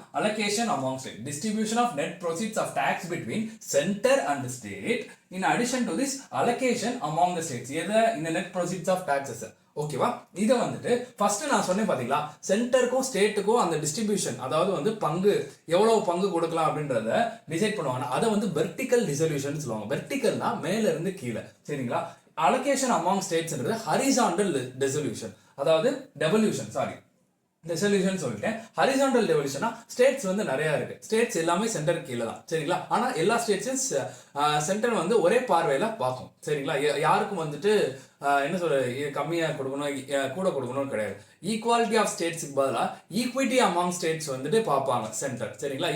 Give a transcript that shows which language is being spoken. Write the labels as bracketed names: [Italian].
[English] allocation among states, distribution of net proceeds of tax between center and state. In addition to this, allocation among the states. [Tamil] எது? இந்த [English] net proceeds of taxes. [Tamil] ஓகேவா? இதை வந்துட்டு first நான் சொன்னேன் பாத்தீங்களா, சென்டருக்கும் ஸ்டேட்டுக்கும் அந்த டிஸ்ட்ரிபியூஷன், அதாவது வந்து பங்கு எவ்வளவு பங்கு கொடுக்கலாம் அப்படின்றத டிசைட் பண்ணுவாங்க. அதை வந்து வெர்டிக்கல் டிசல்யூஷன் சொல்லுவாங்க. வெர்டிக்கல்னா மேல இருந்து கீழே. சரிங்களா? [English] allocation among states ன்றது horizontal dissolution, [Tamil] அதாவது [English] devolution சொல்லிட்டேன். [Tamil] ஹரிசாண்டல் டெவல்யூஷனா ஸ்டேட்ஸ் வந்து நிறைய இருக்கு. ஸ்டேட்ஸ் எல்லாமே சென்டர் கீழே தான். சரிங்களா? ஆனா எல்லா ஸ்டேட்ஸும் சென்டர் வந்து ஒரே பார்வையில பார்க்கும். சரிங்களா? யாருக்கும் வந்துட்டு என்ன சொல்ற கம்மியா கொடுக்கணும் கூட கொடுக்கணும்னு கிடையாது. ஈக்குவாலிட்டி ஆஃப் ஸ்டேட்ஸ்க்கு பதிலாக ஈக்விட்டி அமாங் ஸ்டேட்ஸ் வந்துட்டு பார்ப்பாங்க சென்டர். சரிங்களா?